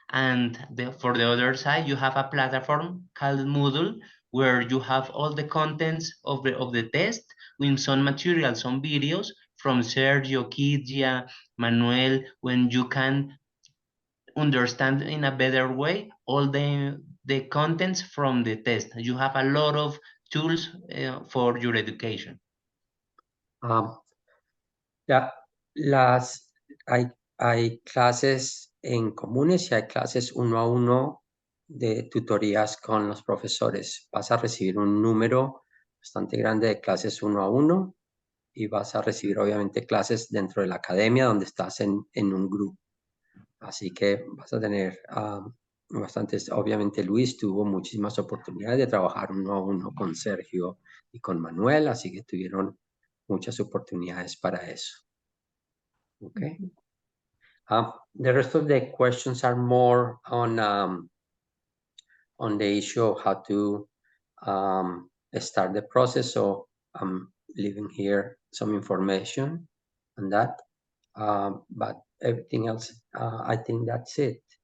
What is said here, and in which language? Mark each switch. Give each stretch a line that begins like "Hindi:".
English: And for the other side, you have a platform called Moodle, where you have all the contents of the test with some material, some videos from Sergio, Kidia, Manuel, when you can understand in a better way all the contents from the test. You have a lot of tools for your education.
Spanish: Ya, hay clases en comunes y hay clases 1 a 1 de tutorías con los profesores. Vas a recibir un número bastante grande de clases 1 a 1 y vas a recibir obviamente clases dentro de la academia donde estás en un grupo. Así que vas a tener bastantes, obviamente Luis tuvo muchísimas oportunidades de trabajar 1 a 1 con Sergio y con Manuel, así que tuvieron muchas oportunidades para eso.
English: Okay. The rest of the questions are more on the issue of how to start the process. So I'm leaving here some information on that. But everything else, I think that's it.